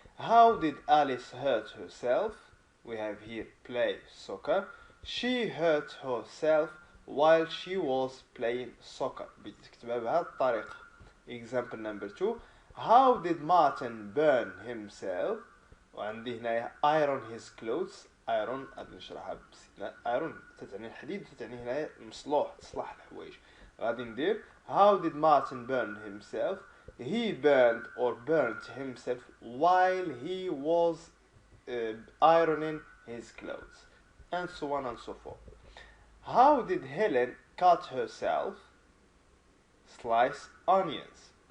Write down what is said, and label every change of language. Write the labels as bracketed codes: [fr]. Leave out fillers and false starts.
[en] How did Alice hurt herself? We have here play soccer. She hurt herself while she was playing soccer. [ar] بتكتبها بهذه الطريقة. [en] Example number 2. How did Martin burn himself? [ar] وعندي هنا [en] iron his clothes. [ar] iron غادي نشرحها بسيطة. iron تتعني الحديد تتعني هنا مصلوح تصلح الحوايج. غادي ندير [en] How did Martin burn himself? He burned or burnt himself while he was ironing his clothes, and so on and so forth. How did Helen cut herself? Slice onions.